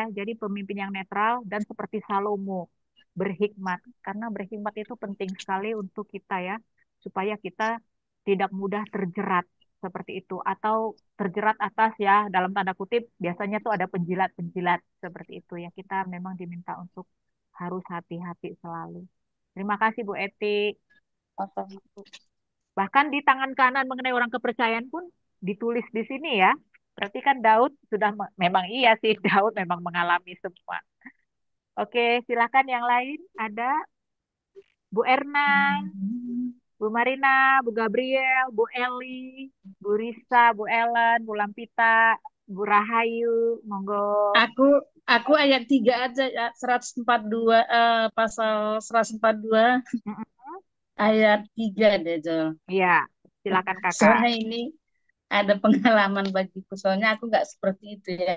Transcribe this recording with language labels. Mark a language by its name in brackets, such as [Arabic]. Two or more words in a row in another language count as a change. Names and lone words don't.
[Indonesian] Jadi pemimpin yang netral dan seperti Salomo berhikmat karena berhikmat itu penting sekali untuk kita ya supaya kita tidak mudah terjerat seperti itu atau terjerat atas ya dalam tanda kutip biasanya tuh ada penjilat-penjilat seperti itu ya kita memang diminta untuk harus hati-hati selalu. Terima kasih Bu Eti. Bahkan di tangan kanan mengenai orang kepercayaan pun ditulis di sini ya. Berarti kan Daud sudah memang iya sih Daud memang mengalami semua. Oke, silakan yang lain ada Bu Erna, Bu Marina, Bu Gabriel, Bu Eli, Bu Risa, Bu Ellen, Bu Lampita, Bu Rahayu, monggo. Aku aku ayat 3 aja ya, 142 pasal 142 Mm-mm. ayat 3 deh, Jol. Iya, silakan Kakak. Soalnya ini ada pengalaman bagiku, soalnya aku nggak seperti itu ya.